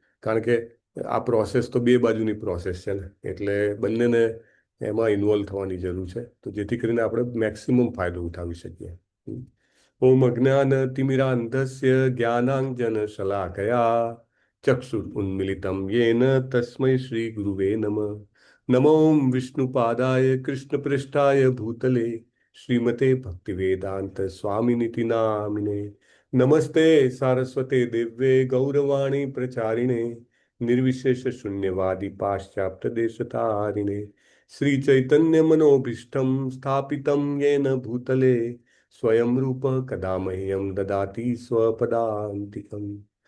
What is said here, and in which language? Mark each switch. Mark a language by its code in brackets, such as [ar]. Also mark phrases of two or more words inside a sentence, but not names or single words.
[gu] કારણ કે આ પ્રોસેસ તો બે બાજુની પ્રોસેસ છે ને, એટલે બંનેને એમાં ઇન્વોલ્વ થવાની જરૂર છે. તો જેથી કરીને આપણે મેક્સિમમ ફાયદો ઉઠાવી શકીએ. [sa] ओम अज्ञानतिमिरान्धस्य ज्ञानांजन शलाकया ચક્ષુરુન્મિલિतं येन तस्मै श्रीगुरुवे नमः। नमो विष्णुपादाय कृष्णपृष्ठाय भूतले श्रीमते भक्तिवेदांत स्वामिनिति नामिने। नमस्ते सारस्वते दिव्ये गौरवाणी प्रचारिणे निर्विशेष शून्यवादी पाश्चात्य देशतारिणे श्री चैतन्य मनोभीष्टं स्थापितं येन भूतले स्वयं रूप कदा मह्यं ददाति स्वपदान्तिकम्।